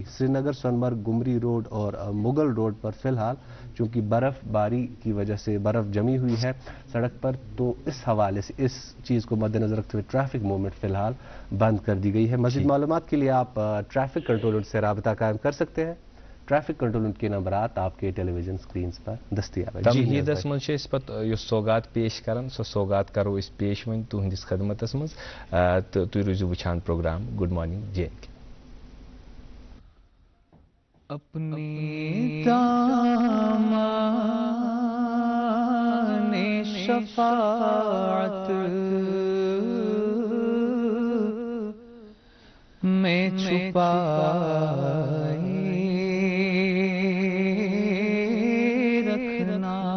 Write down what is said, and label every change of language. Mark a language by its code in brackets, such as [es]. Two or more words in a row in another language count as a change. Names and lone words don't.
[ur] سری نگر سونمرگ گمری روڈ اور مغل روڈ پر فی الحال چونکہ برفباری کی وجہ سے برف جمی ہوئی ہے سڑک پر تو اس حوالے سے اس چیز کو مدنظر رکھتے ہوئے [en] traffic movement [ur] فی الحال بند کر دی گئی ہے. مزید معلومات کے لیے آپ [en] traffic controller [ur] سے رابطہ قائم کر سکتے ہیں [en] traffic control [ur] کے نمبرات آپ کے [en] television screen [ur] پر دستیاب ہے. [ks] तमहीदस मज पे सौगात पेश कर सो सौगात करो इस पेश वन तुहंदिस खदमतस मज तो तुम रोजो वुछान प्रोग्राम गुड मॉर्निंग जे.एन.के। [ur] اپنے دامانِ شفاعت میں چھپائے رکھنا,